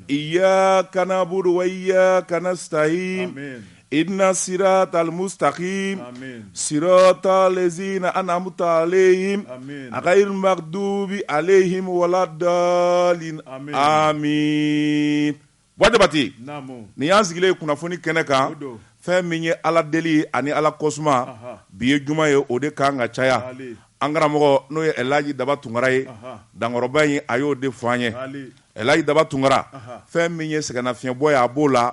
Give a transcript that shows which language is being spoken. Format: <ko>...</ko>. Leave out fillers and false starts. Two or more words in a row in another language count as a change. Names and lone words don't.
<ar>إياك نعبد وإياك نستعين. Amen. إن الصراط المستقيم. Amen. صراط الذين أنعمت عليهم. Amen. غير المغضوب عليهم ولا الضالين. Amen. Amin. Wajabati.</ar> <bm>Namu. Ni y'an sigilen kunnafoni kɛnɛ kan. Odo. Fɛn min ye ala deli ani ala kosuma Aha. bi ye juma ye o de kan ka caya Ali. an karamɔgɔ n'o ye Elaji Daba Tunkara ye Aha. dankɔrɔba in a y'o de fɔ an ye Ali. Elaji Daba Tunkara Aha. fɛn min ye sɛgɛnnafiɲɛbɔ ye a b'o la</bm>